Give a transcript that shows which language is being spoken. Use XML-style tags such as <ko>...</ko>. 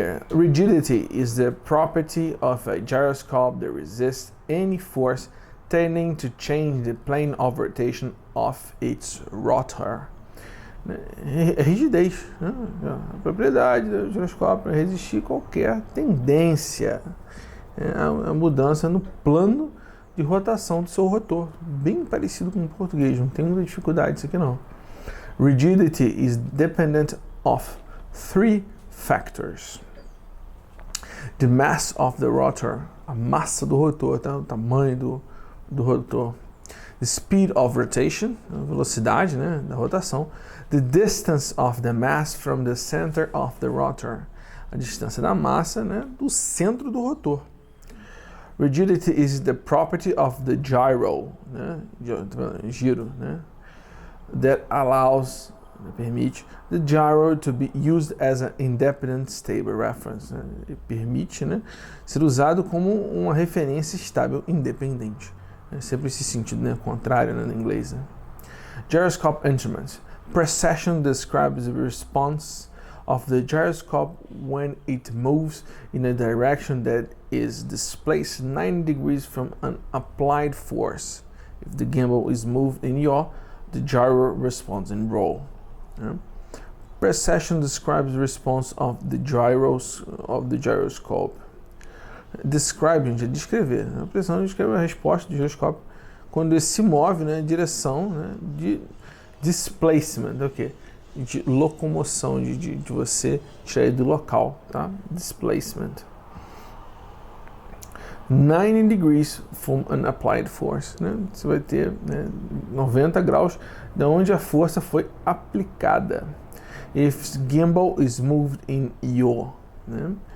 <en>Rigidity is the property of a gyroscope that resists any force tending to change the plane of rotation of its rotor.</en> <pt>Rigidez, né? A propriedade do giroscópio é resistir qualquer tendência, a mudança no plano de rotação do seu rotor. Bem parecido com o português, não tem muita dificuldade isso aqui não.</pt> <en>Rigidity is dependent of three factors: the mass of the rotor,</en> <pt>a massa do rotor, tá? O tamanho do rotor;</pt> <en>the speed of rotation,</en> <pt>a velocidade, né, da rotação;</pt> <en>the distance of the mass from the center of the rotor,</en> <pt>a distância da massa, né, do centro do rotor.</pt> <en>Rigidity is the property of the gyro, né, giro, né, that allows, permite, the gyro to be used as an independent stable reference, né?</en> <pt>Permite, né, ser usado como uma referência estável independente. É sempre esse sentido, né, contrário, né, no inglês.</pt> <en>Né? Gyroscopic Instruments. Precession describes the response of the gyroscope when it moves in a direction that is displaced 90 degrees from an applied force. If the gimbal is moved in yaw, the gyro responds in roll. Precession describes the response of the gyroscope.</en> <pt>Describe, gente, é descrever. A pressão descreve a resposta do giroscópio quando ele se move, né, em direção, né, de displacement, ok? De locomoção, de você tirar ele do local, tá? Displacement.</pt> <en>90 degrees from an applied force,</en> <pt>né? Você vai ter, né, 90 graus de onde a força foi aplicada.</pt> <en>If gimbal is moved in yaw, né?</en>